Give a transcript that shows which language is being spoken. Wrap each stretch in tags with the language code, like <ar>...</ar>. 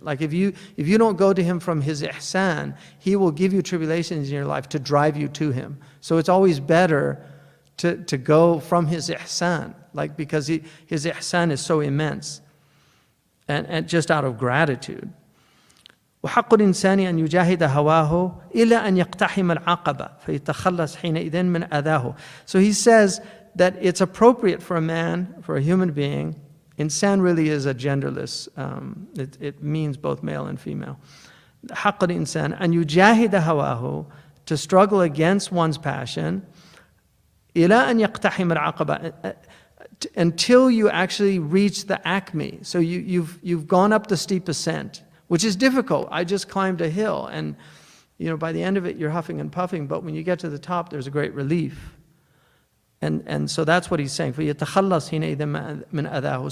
<en>Like if you don't go to Him from His ihsan, He will give you tribulations in your life to drive you to Him. So it's always better to go from His ihsan, like because His ihsan is so immense, and just out of gratitude.</en> <ar>وحق الإنسان أن يجاهد هواه إلى أن يقتحم العقبة فيتخلص حينئذ من أذاه.</ar> <en>So he says that it's appropriate for a man, for a human being. Insan really is a genderless. It means both male and female.</en> <ar>حق الإنسان أن يجاهد هواه,</ar> <en>to struggle against one's passion.</en> <ar>إلى أن يقتحم العقبة,</ar> <en>until you actually reach the acme. So you've gone up the steep ascent, which is difficult. I just climbed a hill, and by the end of it, you're huffing and puffing, but when you get to the top, there's a great relief. And so that's what he's saying.</en> <ar>فَيَتَخَلَّصْ حِينَئِذٍ مِنْ أَذَاهُ.</ar>